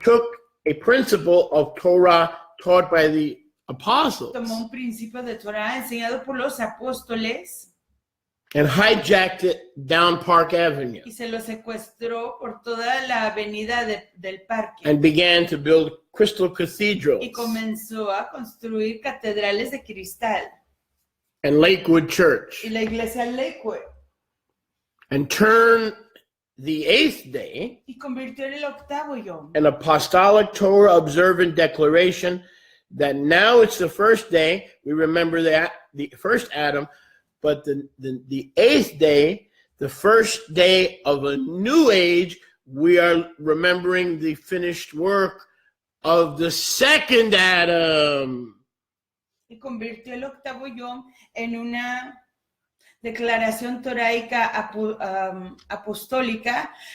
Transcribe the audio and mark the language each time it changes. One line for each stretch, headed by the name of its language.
English: took a principle of Torah taught by the apostles
Spanish: tomó un principio de Torah enseñado por los apóstoles
English: and hijacked it down Park Avenue
Spanish: y se lo secuestró por toda la avenida del parque
English: and began to build crystal cathedrals
Spanish: y comenzó a construir catedrales de cristal
English: and Lakewood Church
Spanish: y la iglesia Lakewood
English: and turned the 8th day
Spanish: y convirtió en el 8º yom
English: an apostolic Torah observant declaration that now it's the first day. We remember that the first Adam, but the 8th day, the first day of a new age, we are remembering the finished work of the second Adam.
Spanish: y convirtió el 8º yom en una declaración toraica apostólica